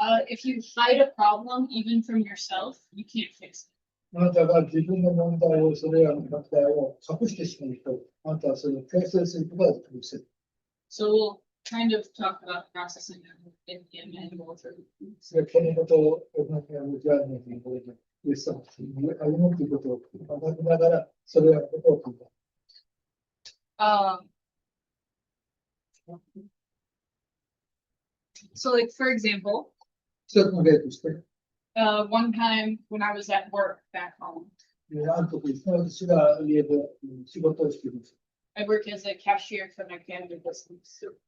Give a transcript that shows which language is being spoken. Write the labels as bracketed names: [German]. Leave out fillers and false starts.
[English] If you hide a problem even from yourself, you can't fix it. [Japanese] あなたが自分の問題を、それらの問題を隠してしまうと、あなたはそれを形成することができません。 [English] So we'll kind of talk about processing in the manual through. [Japanese] それはこのことを、じゃあね、イエス様に歩むということを学びながら、それらのことを考える。 [English] So like for example, [Japanese] 一つの例として、 [English] one time when I was at work back home, [Japanese] ある時ですね、私が家で仕事をしています。 [English] I work as a cashier for my family business.